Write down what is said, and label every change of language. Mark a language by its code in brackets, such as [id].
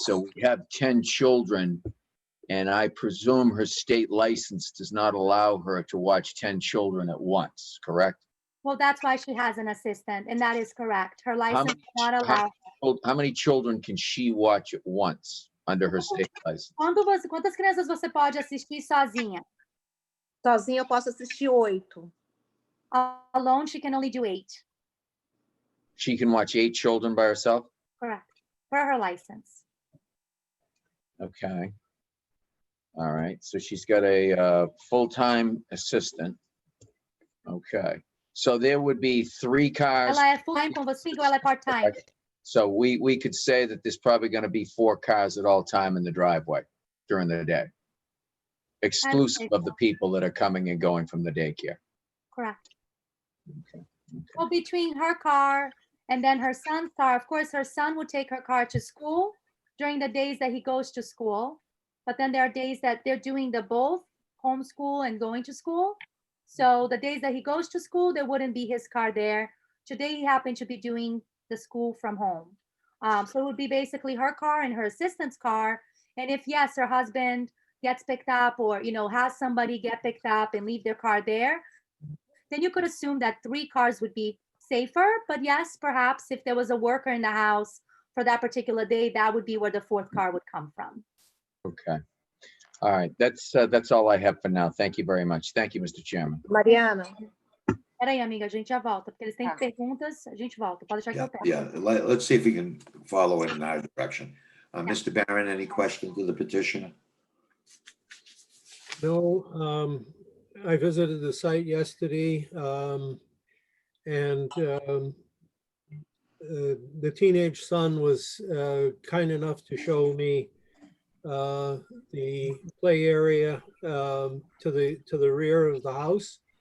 [en] So we have 10 children, and I presume her state license does not allow her to watch 10 children at once, correct? Well, that's why she has an assistant, and that is correct. Her license does not allow. How many children can she watch at once under her state license? [pt] Quantas crianças você pode assistir sozinha? Sozinha eu posso assistir 8. [en] Alone, she can only do 8. She can watch 8 children by herself? Correct. For her license. Okay. All right. So she's got a full-time assistant. Okay. So there would be 3 cars. [pt] Ela é full-time com você ou ela é part-time? [en] So we could say that there's probably going to be 4 cars at all time in the driveway during the day, exclusive of the people that are coming and going from the daycare. Correct. Okay. Well, between her car and then her son's car, of course, her son would take her car to school during the days that he goes to school. But then there are days that they're doing the both homeschool and going to school. So the days that he goes to school, there wouldn't be his car there. Today, he happened to be doing the school from home. So it would be basically her car and her assistant's car. And if, yes, her husband gets picked up or, has somebody get picked up and leave their car there, then you could assume that 3 cars would be safer. But yes, perhaps if there was a worker in the house for that particular day, that would be where the 4th car would come from. Okay. All right. That's all I have for now. Thank you very much. Thank you, Mr. Chairman. Mariana. [pt] Peraí, amiga, a gente já volta, porque eles têm perguntas, a gente volta. Pode deixar que eu pego. [en] Yeah, let's see if we can follow it in our direction. Mr. Barron, any questions of the petitioner? No, I visited the site yesterday, and the teenage son was kind enough to show me the play area to the rear of the house.